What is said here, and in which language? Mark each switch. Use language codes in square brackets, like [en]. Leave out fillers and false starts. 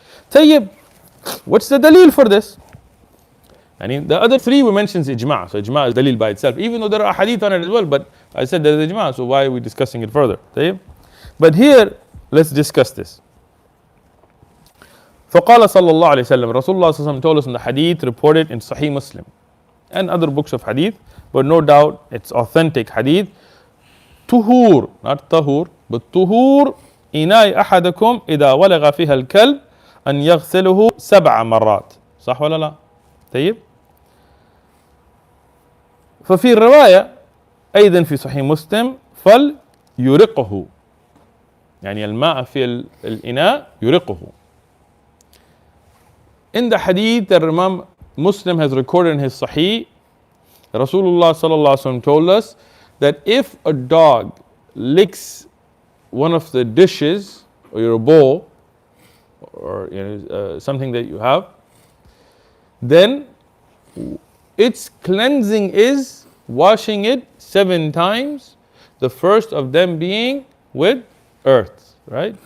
[en] Tayyib, what's the dalil for this? I mean, the other three we mentioned is ijma', so ijma' is dalil by itself, even though there are hadith on it as well, but I said there is ijma', so why are we discussing it further? Tayyib. But here, let's discuss this. [ar] فقال صلى الله عليه وسلم, [en] Rasulullah [ar] صلى الله عليه وسلم [en] told us in the hadith reported in Sahih Muslim and other books of hadith, but no doubt it's authentic hadith. Tuhur, not tahur, but tuhur [ar] إناء أحدكم إذا ولغ فيها الكلب أن يغسله 7 مرات. صح ولا لا؟ طيب. ففي الرواية أيضا في صحيح مسلم فليرقه، يعني الماء في الإناء يرقه. [en] In the hadith that Imam Muslim has recorded in his Sahih, Rasulullah sallallahu alaihi wasallam told us that if a dog licks one of the dishes or your bowl or something that you have, then its cleansing is washing it 7 times, the first of them being with earth, right?